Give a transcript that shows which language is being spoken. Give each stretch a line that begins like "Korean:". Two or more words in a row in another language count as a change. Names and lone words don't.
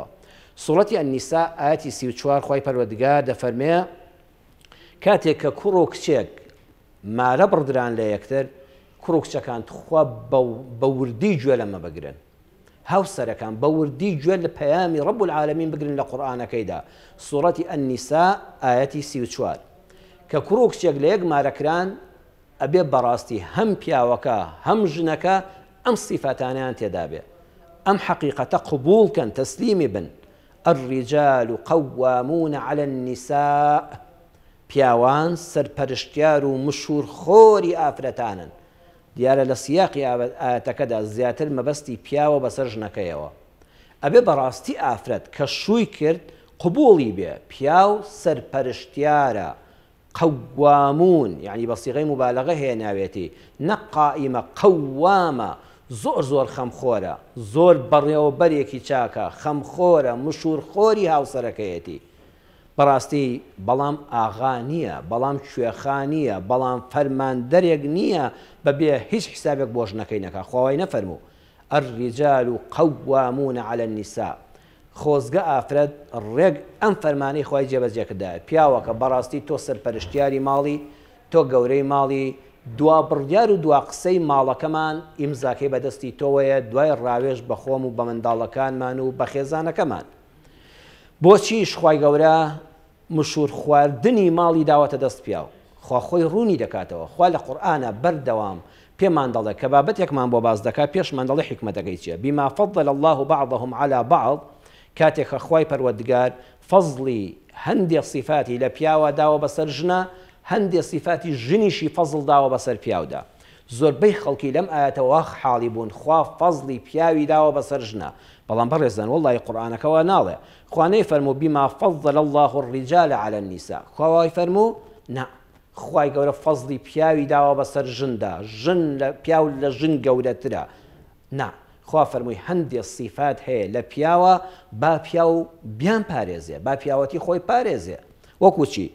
Central Kurdish: سوورەتی ئەنیسا ئاەتی 34 خوای پەروەردگار دەفەرمێ کاتێک کە کوڕ و کچێک مارە بڕدران لە یەکتر کوڕ و کچەکان خوا بە وردی گوێ لەمە بگرن، هاوسەرەکان بە وردی گوێ لە پەیامی
Arabic: ڕەب العالەمین
Central Kurdish: بگرن لە قورئانەکەیدا. سوورەتی ئەنیسا ئاەتی 34 کە کوڕ و کچێک لە یەک مارەکران ئەبێ بەڕاستی هەم پیاوەکە هەم ژنەکە ئەم سیفەتانیان تێدا بێ، ئەم حەقیقەتە قبوڵکەن تەسلیمی بن.
Arabic: الرجال قوامون على النساء،
Central Kurdish: پیاوان سەرپەرشتیار و مشورخۆری ئافرەتانن. دیارە لە سیاقی ئاەتەکەدا زیاتر مەبەستی پیاوە بەسەر ژنەکەیەوە. ئەبێ بەڕاستی ئافرەت کە شووی کرد قبوڵی بێ، پیاو سەرپەرشتیارە، قوامون یعنی بە سیغەی مبالغە هێناوێتی، نەک قائیمە، قوامە، زۆر زۆر خەمخۆرە، زۆر بەڕێوەبەرێکی چاکە، خەمخۆرە، مشورخۆری هاوسەرەکەیەتی. بەڕاستی بەڵام ئاغا نییە، بەڵام کوێخانیە، بەڵام فەرماندەرێک نییە بەبێ هیچ حسابێک بۆ ژنەکەی نەکا. خۆی نەفەرموو
Arabic: الرجال قوامون على النساء.
Central Kurdish: خۆزگە ئافرەت ڕێک ئەم فەرمانەی خۆی جێبەجێکردایە، پیاوەکە بەڕاستی تۆ سەرپەرشتیاری ماڵی، تۆ گەورەی ماڵی، دوا بڕیار و دوا قسەی ماڵەکەمان ئیمزاکەی بەدەستی تۆوەیە، دوای ڕاوێژ بە خۆم و بە منداڵەکانمان و بە خێزانەکەمان. بۆچیش خی گەورە مشور خواردنی ماڵی داوەتە دەست پیاو، خوا خۆی ڕوونی دەکاتەوە. خوا لە قورئانە بەردەوام پێمان دەڵێ کە بابەتێکمان بۆ باز دەکات پێشمان دەڵێ حکمەتەکەی چییە.
Arabic: بما فضل الله بعضهم على بعض،
Central Kurdish: کاتێک خە خوای پەروەردگار فەزڵی هەندێک صفاتی لە پیاوە داوە بەسەر ژنە، هەندێک صفاتی ژنیشی فەزڵ داوە بەسەر پیاودا. زۆربەی خەڵکی لەم ئاەتەوە حاڵی بوون خوا فەزڵی پیاوی داوە بەسەر ژنە، بەڵام بەڕێزان وەڵڵی قورئانەکەەوە ناڵێ. خوانەی فەرموو
Arabic: بما فضل الله الرجال على النساء،
Central Kurdish: خوای فەرموو نا، خوای گەورە فەزڵی پیاوی داوە بەسەر ژندا، ژن لە پیاو لە ژن گەورەترە. نا، خوا فەرمووی هەندێک صفات هەیە لە پیاوە با پیاو بیان پارێزێ، با پیاوەتی خۆی پارێزێ. وەکو چی؟